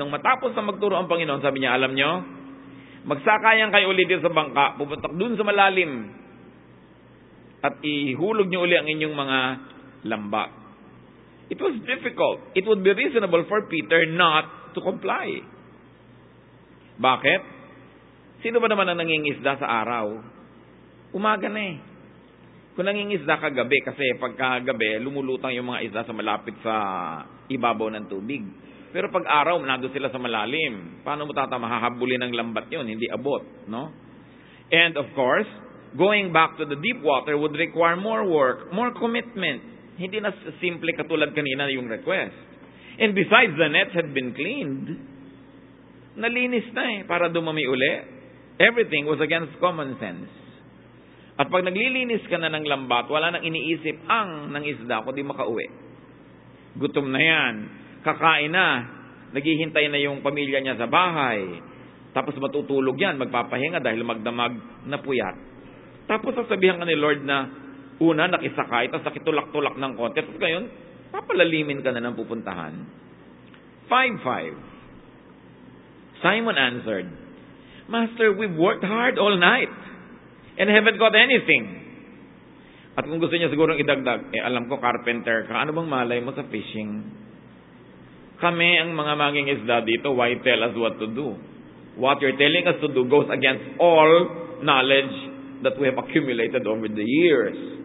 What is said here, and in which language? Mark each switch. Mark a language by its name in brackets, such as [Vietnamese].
[Filipino] Nung matapos na magturo ang Panginoon, sabi niya, alam nyo, magsakayan kayo ulit sa bangka, pupuntak doon sa malalim, at ihulog nyo uli ang inyong mga lambat. [English] It was difficult. It would be reasonable for Peter not to comply. [Filipino] Bakit? Sino ba naman ang nangingisda sa araw? Umaga na eh. Kung nangingisda ka gabi, kasi pagkagabi, lumulutang yung mga isda sa malapit sa ibabaw ng tubig. Pero pag araw, nandun sila sa malalim. Paano mo mahahabulin ng lambat yun? Hindi abot, no? [English] And of course, going back to the deep water would require more work, more commitment. [Filipino] Hindi na simple katulad kanina yung request. [English] And besides, the nets had been cleaned. [Filipino] Nalinis na eh, para dumami uli. [English] Everything was against common sense. [Filipino] At pag naglilinis ka na ng lambat, wala nang iniisip ang ng isda kundi makauwi. Gutom na yan. Kakain na. Naghihintay na yung pamilya niya sa bahay. Tapos matutulog yan, magpapahinga dahil magdamag na puyat. Tapos sasabihan ka ni Lord na una, nakisakay, tapos nakitulak-tulak ng konti. Tapos ngayon, papalalimin ka na ng pupuntahan. 5:5. [English] Simon answered, "Master, we've worked hard all night and haven't got anything." [Filipino] At kung gusto niya sigurong idagdag, alam ko carpenter ka, ano bang malay mo sa fishing? Kami ang mga mangingisda dito, [English] why tell us what to do? What you're telling us to do goes against all knowledge that we have accumulated over the years.